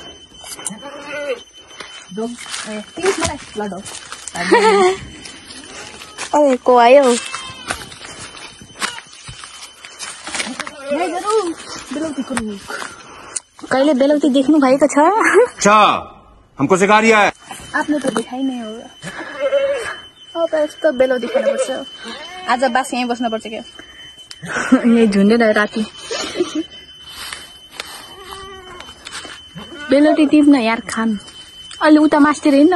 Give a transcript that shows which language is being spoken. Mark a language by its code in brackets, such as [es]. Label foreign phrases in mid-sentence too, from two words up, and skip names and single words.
[ne] अरे को आयो बेलौतीको रुख कहिले बेलौती देख्नु भएको छ [hi] अच्छा हमको सिखा रिया है [ne] आफ्नो त देखाइ नै हो अब यस्तो बेलौती खानुपर्छ आज बास यहीँ बस्नुपर्छ क्या यही झुन्डेन राति बेलौती टिप्न यार खान अहिले उता मासतिर हिँड्न